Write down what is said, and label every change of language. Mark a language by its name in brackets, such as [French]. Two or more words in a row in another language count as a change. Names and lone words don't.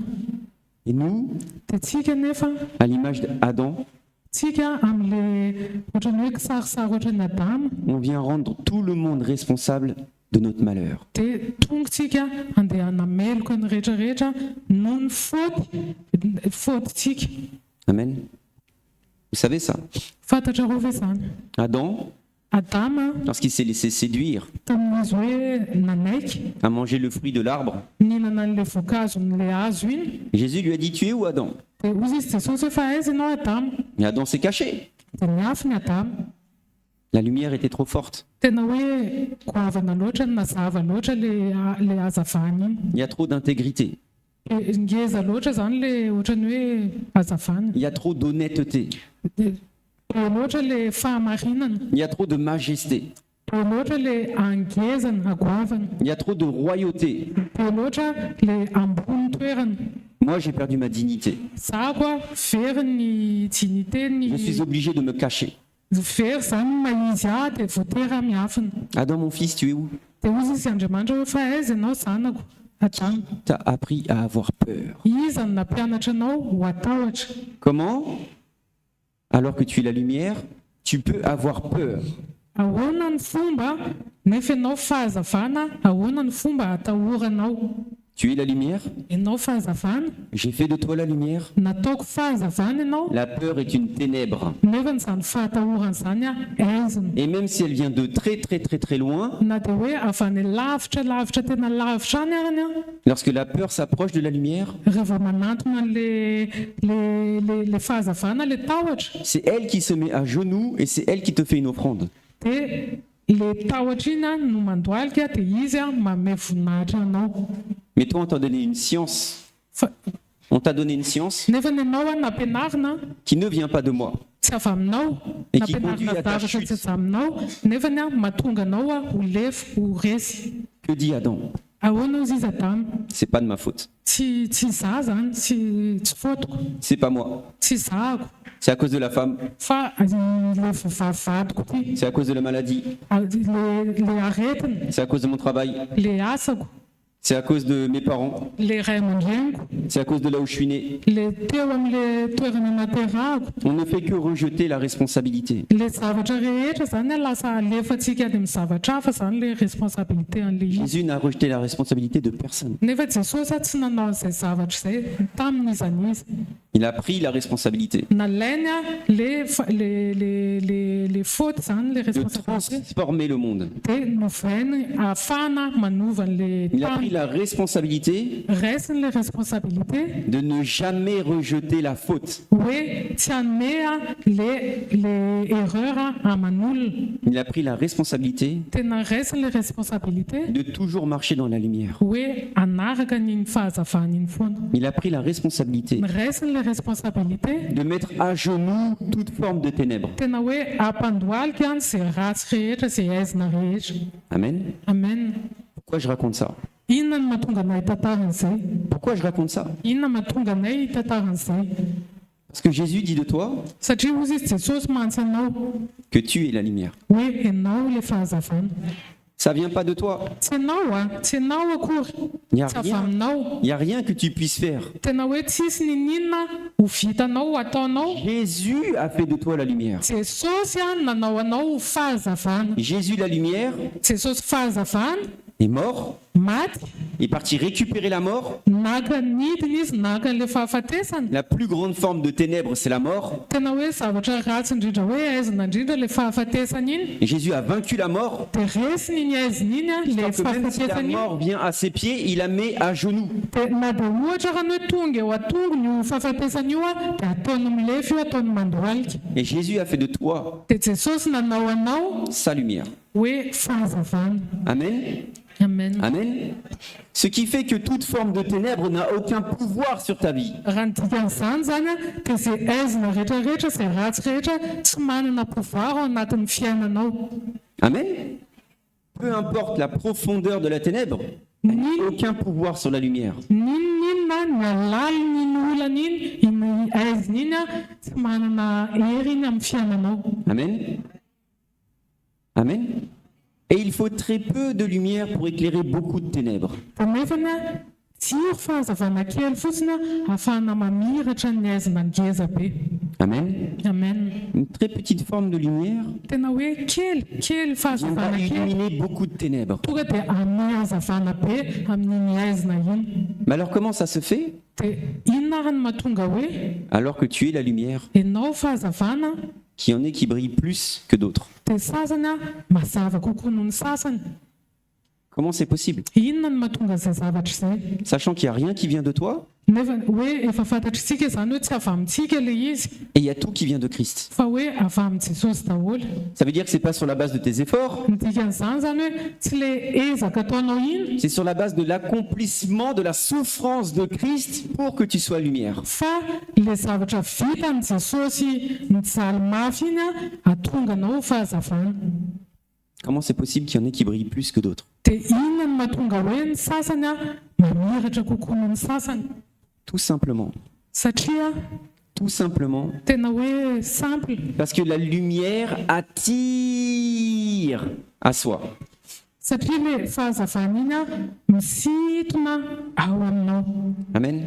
[French] Et nous, [Malagasy] Dia tsika nefa [French] à l'image d'Adam, [Malagasy] tsika amin'le ohatrany hoe kisarisary ohatrany Adama [French] on vient rendre tout le monde responsable de notre malheur. [Malagasy] dia tonga tsika andeha hanameloka ny rehetrarehetra noho ny fautyntsika. [French] Amen. Vous savez ça? [Malagasy] Fantatrareo ve zany? [French] Adam, [Malagasy] Adama [French] lorsqu'il s'est laissé séduire, [Malagasy] tamin'izy hoe nanaiky [French] a mangé le fruit de l'arbre, [Malagasy] nihinana n'le voankazo n'le hazo iny, [French] Jésus lui a dit, tu es où Adam? [Malagasy] dia ozy izy Jesosy hoe fa aiza ianao Adama? [French] Et Adam s'est caché. [Malagasy] Dia niafy ny Adama. [French] La lumière était trop forte. [Malagasy] Tena hoe goavana loatra nazava loatra le hazavana iny. [French] Il y a trop d'intégrité. [Malagasy] Ngeza loatra zany le ohatrany hoe hazavana. [French] Il y a trop d'honnêteté. [Malagasy] Be loatra le fahamarinana, [French] Il y a trop de majesté. [Malagasy] be loatra le angezana agoavana, [French] Il y a trop de royauté. [Malagasy] be loatra le ambony toerana. [French] Moi, j'ai perdu ma dignité. [Malagasy] Za koa very ny dignité [French] Je suis [Malagasy] ny [French] obligé de me cacher. [Malagasy] very zany maizy dia voatera miafina. [French] Adam, mon fils, tu es où? [Malagasy] Dia ozy izy Andriamanitra hoe fa aiza ianao zanako Adama? [French] T'as appris à avoir peur. [Malagasy] Iza no nampianatra anao ho atahotra. [French] Comment? Alors que tu es la lumière, tu peux avoir peur. [Malagasy] Ahoana ny fomba nefa ianao fahazavana, ahoana ny fomba atahoranao? [French] Tu es la lumière, [Malagasy] Ianao fahazavana, [French] j'ai fait de toi la lumière. [Malagasy] nataoko fahazavana ianao, [French] La peur est une ténèbre. [Malagasy] nefa n'izany fahatahorana zany aizina. [French] Et même si elle vient de très très très très loin, [Malagasy] Na dia hoe avy any lavitra tena lavitra any arany [French] lorsque la peur s'approche de la lumière, [Malagasy] rehefa manantona le fahazavana le tahotra, [French] c'est elle qui se met à genoux et c'est elle qui te fait une offrande. [Malagasy] dia le tahotra iny no mandoalika dia izy mame voninahitra anao. [French] Mais toi, on t'a donné une science. [Malagasy] Fa [French] On t'a donné une science [Malagasy] nefa ny anao nampianarina [French] qui ne vient pas de moi. [Malagasy] tsy avy aminao, [French] Et qui conduit [Malagasy] nampianarina [French] à ta [Malagasy] zavatra [French] chute. [Malagasy] tsy avy aminao, nefa mahatonga anao ho lefy ho resy. [French] Que dit Adam? [Malagasy] Ahoana ozy izy Adama? [French] C'est pas de ma faute. [Malagasy] Tsy za zany, tsy fotoko, [French] C'est pas moi. [Malagasy] tsy zahako, [French] C'est à cause de la femme. [Malagasy] fa le vavadiko ty, [French] C'est à cause de la maladie. [Malagasy] le aretina, [French] C'est à cause de mon travail. [Malagasy] le asako, [French] C'est à cause de mes parents. [Malagasy] le ray aman-dreniko, [French] C'est à cause de là où je suis né. [Malagasy] le teo am'le toerana naterahako. [French] On ne fait que rejeter la responsabilité. [Malagasy] Le zavatra rehetra zany lasa alefatsika any amin'ny zavatra hafa zany le responsabilité an'le izy. [French] Jésus n'a rejeté la responsabilité de personne. [Malagasy] Nefa Jesosy tsy nanao an'izay zavatra izay tamin'izany izy. [French] Il a pris la responsabilité [Malagasy] Nalainy le faute zany le [French] de [Malagasy] responsabilité [French] transformer le monde. [Malagasy] dia novainy ahafahana manova an'le [French] Il a pris [Malagasy] tany. [French] la responsabilité [Malagasy] Raisiny le responsabilité [French] de ne jamais rejeter la faute, [Malagasy] hoe tsy hanome le erreur aman'olona, [French] Il a pris la responsabilité [Malagasy] tena raisiny le responsabilité [French] de toujours marcher dans la lumière. [Malagasy] hoe anaraka nyny fahazavana iny foana. [French] Il a pris la responsabilité [Malagasy] Ny raisiny le responsabilité [French] de mettre à genoux toute forme de ténèbres. [Malagasy] tena hoe ampandohalika any zay ratsy rehetra zay aizina rehetra. [French] Amen. [Malagasy] Amen. [French] Pourquoi je raconte ça? [Malagasy] Inona no mahatonga anay hitantaran'izay? [French] Pourquoi je raconte ça? [Malagasy] Inona mahatonga anay hitantaran'izay? [French] Parce que Jésus dit de toi [Malagasy] Satria hozy izy Jesosy mantsy anao [French] que tu es la lumière. [Malagasy] hoe ianao le fahazavana. [French] Ça vient pas de toi. [Malagasy] Tsy ianao tsy ianao akory, [French] Il n'y a [Malagasy] tsy avy [French] rien. [Malagasy] aminao. [French] Il n'y a rien que tu puisses faire. [Malagasy] Tena hoe tsisy ninina ho vitanao ho ataonao. [French] Jésus a fait de toi la lumière. [Malagasy] Jesosy nanao anao ho fahazavana. [French] Jésus, la lumière, [Malagasy] Jesosy fahazavana [French] est mort, [Malagasy] maty, [French] est parti récupérer la mort. [Malagasy] naka nidina izy naka le fahafatesana. [French] La plus grande forme de ténèbres, c'est la mort. [Malagasy] Tena hoe zavatra ratsy indrindra hoe aizina indrindra le fahafatesana iny. [French] Et Jésus a vaincu la mort. [Malagasy] Dia resiny iny aizina iny le [French] Parce que même si la [Malagasy] fahafatesana iny. [French] mort vient à ses pieds, il la met à genoux. [Malagasy] Dia na dia ohatra ka ny hoe tonga eo atongony io fahafatesana io dia ataony milefy io ataony mandohalika. [French] Et Jésus a fait de toi [Malagasy] Dia Jesosy nanao anao [French] sa lumière. [Malagasy] hoe fahazavana. [French] Amen. [Malagasy] Amen. Amen. [French] Ce qui fait que toute forme de ténèbres n'a aucun pouvoir sur ta vie. [Malagasy] Raha ny dikan'izany zany dia izay aizina rehetrarehetra izay ratsy rehetra tsy manana pouvoir ao anatin'ny fiainanao. Amen. [French] Peu importe la profondeur de la ténèbre, elle n'a aucun pouvoir sur la lumière. [Malagasy] Ninona ny alalin'iny olana iny aizina iny tsy manana hery iny amin'ny fiainanao. Amen. Amen. [French] Et il faut très peu de lumière pour éclairer beaucoup de ténèbres. [Malagasy] Dia nefana tsiro fahazavana kely fotsiny ahafahana mamiratra ny aizina ngeza be. Amen. Amen. [French] Une très petite forme de lumière [Malagasy] Tena hoe kely [French] viendra [Malagasy] fahazavana kely [French] illuminer beaucoup de ténèbres. [Malagasy] tonga dia amin'ny hazavana be amin'iny aizina iny. [French] Mais alors comment ça se fait [Malagasy] Dia inona ary no mahatonga hoe [French] alors que tu es la lumière, [Malagasy] ianao fahazavana [French] qu'il y en ait qui brillent plus que d'autres? [Malagasy] dia sasany mazava kokoa noho ny sasany? [French] Comment c'est possible? [Malagasy] Inona no mahatonga izay zavatra izay? [French] Sachant qu'il n'y a rien qui vient de toi [Malagasy] Nefa hoe efa fantatritsika izany hoe tsy avy amintsika le izy [French] et il y a tout qui vient de Christ. [Malagasy] fa hoe avy amin'ny Jesosy daholo. [French] Ça veut dire que c'est pas sur la base de tes efforts, [Malagasy] Ny dikan'izany zany hoe tsy le ezaka ataonao iny [French] c'est sur la base de l'accomplissement de la souffrance de Christ pour que tu sois lumière. [Malagasy] fa le zavatra vitan'ny Jesosy nijaly mafy iny atonganao fahazavana. [French] Comment c'est possible qu'il y en ait qui brillent plus que d'autres? [Malagasy] Dia inona no mahatonga hoe ny sasany mamiratra kokoa noho ny sasany? [French] Tout simplement. [Malagasy] Satria [French] Tout simplement [Malagasy] tena hoe simple, [French] parce que la lumière attire à soi. [Malagasy] satria le fahazavana iny misintona ao aminao. Amen.